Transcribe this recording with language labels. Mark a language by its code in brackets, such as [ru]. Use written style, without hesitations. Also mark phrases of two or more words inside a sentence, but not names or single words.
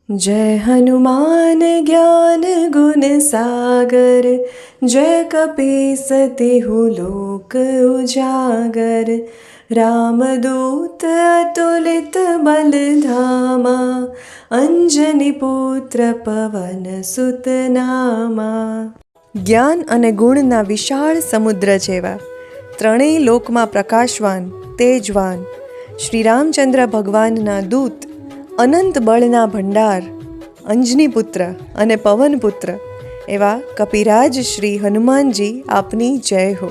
[hi] जय हनुमान ज्ञान गुण सागर, जय कपीस तिहु लोक उजागर। रामदूत अतुलित बल धामा, अंजनी पुत्र पवन सुत नामा। [gu] જ્ઞાન અને ગુણના વિશાળ સમુદ્ર જેવા ત્રણેય લોકમાં પ્રકાશવાન તેજવાન શ્રી રામચંદ્ર ભગવાનના દૂત, અનંત બળના ભંડાર, અંજની પુત્ર અને પવનપુત્ર એવા કપિરાજ શ્રી હનુમાનજી આપની જય હો।